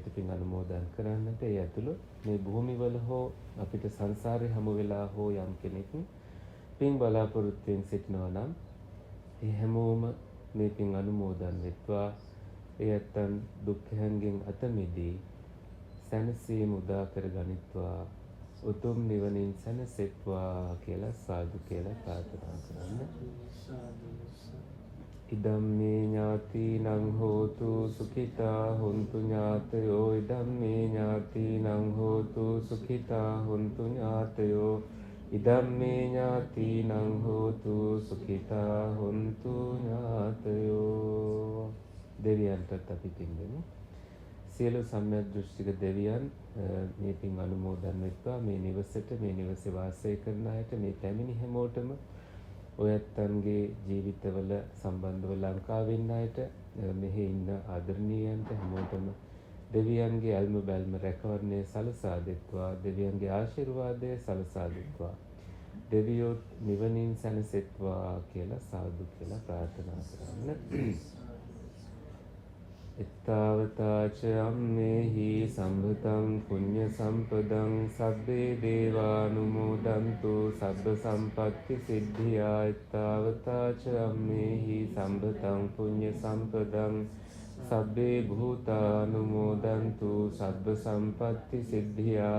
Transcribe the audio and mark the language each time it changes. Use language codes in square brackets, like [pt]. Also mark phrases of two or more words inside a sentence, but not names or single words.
[si] පින් අනුමෝදන් කරන්නට ඒ ඇතුළු මේ භූමිවල හෝ අපිට සංසාරේ හමු වෙලා හෝ යම් කෙනෙක් පින් බලාපොරොත්තුෙන් සිටිනවා නම් ඒ හැමෝම මේ පින් අනුමෝදන් වෙත්වා ඒ ඇත්තන් දුක්ඛයන්ගෙන් අත මිදී සැනසීම උදා කර ගනිත්වා උතුම් නිවනින් සැනසෙත්වා කියලා සාදු කියලා ප්‍රාර්ථනා කරන්න. [pi] ඉදම්මේ ඥාතිනං හෝතු සුඛිතා හොන්තු ඥාතයෝ ඉදම්මේ ඥාතිනං හෝතු සුඛිතා හොන්තු ඥාතයෝ ඉදම්මේ ඥාතිනං හෝතු සුඛිතා හොන්තු ඥාතයෝ. [si] දෙවියන්ටත් අපි පින් දෙමු. සියලු සම්‍යක් දෘෂ්ටික දෙවියන් මේ පින් අනුමෝදන් වෙත්වා මේ නිවසට මේ නිවසේ වාසය කරන අයට මේ පැමිණි හැමෝටම ඔයත්තන්ගේ ජීවිතවල සම්බන්ධව ලංකාවේ ඉන්න අයට මෙහි ඉන්න ආදරණීයන්ට හැමෝටම දෙවියන්ගේ අල්ම බැල්ම රැකවරණය සලසා දෙත්වා දෙවියන්ගේ ආශිර්වාදය සලසා දෙත්වා දෙවියෝ නිවනින් සැනසෙත්වා කියලා සාදු කියලා ප්‍රාර්ථනා කරන්න. [pi] එත්තාවතා ච අම්මේහි සම්භතං පුඤ්ඤ සම්පදං සබ්බේ දේවානුමෝදන්තු සබ්බ සම්පත්ති සිද්ධියා. එත්තාවතා ච අම්මේහි සම්භතං පුඤ්ඤ සම්පදං සබ්බේ භූතානුමෝදන්තු සබ්බ සම්පත්ති සිද්ධියා.